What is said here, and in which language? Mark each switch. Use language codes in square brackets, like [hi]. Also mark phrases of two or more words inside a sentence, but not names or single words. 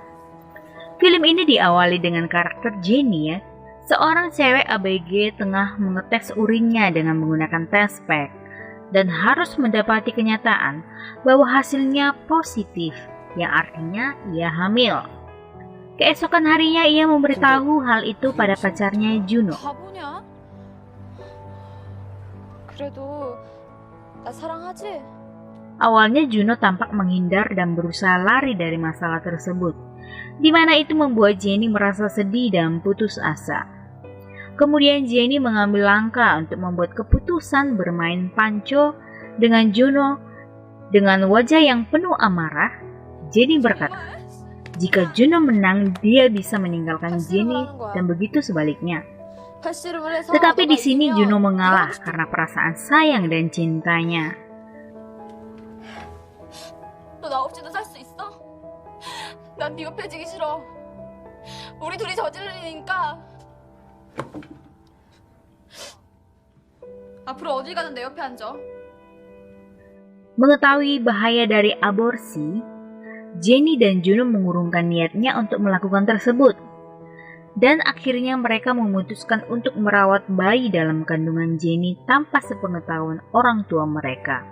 [id] Film ini diawali dengan karakter Jennie ya, seorang cewek ABG tengah mengetes urinnya dengan menggunakan [en] test pack [id] dan harus mendapati kenyataan bahwa hasilnya positif, yang artinya ia hamil. Keesokan harinya ia memberitahu hal itu pada pacarnya Juno. [ko] 바보냐? 그래도 나 사랑하지? [id] Awalnya Juno tampak menghindar dan berusaha lari dari masalah tersebut, di mana itu membuat Jennie merasa sedih dan putus asa. Kemudian Jennie mengambil langkah untuk membuat keputusan bermain panco dengan Juno. Dengan wajah yang penuh amarah, Jennie berkata, jika Juno menang, dia bisa meninggalkan Jennie dan begitu sebaliknya. Tetapi di sini Juno mengalah karena perasaan sayang dan cintanya. [ko] 너 나 없이도 살 수 있어? 난 네 옆에 지기 싫어. 우리 둘이 저지를 일이니까. 앞으로 어딜 가든 내 옆에 앉아. [id] Mengetahui bahaya dari aborsi, Jennie dan Juno mengurungkan niatnya untuk melakukan tersebut. Dan akhirnya mereka memutuskan untuk merawat bayi dalam kandungan Jennie tanpa sepengetahuan orang tua mereka.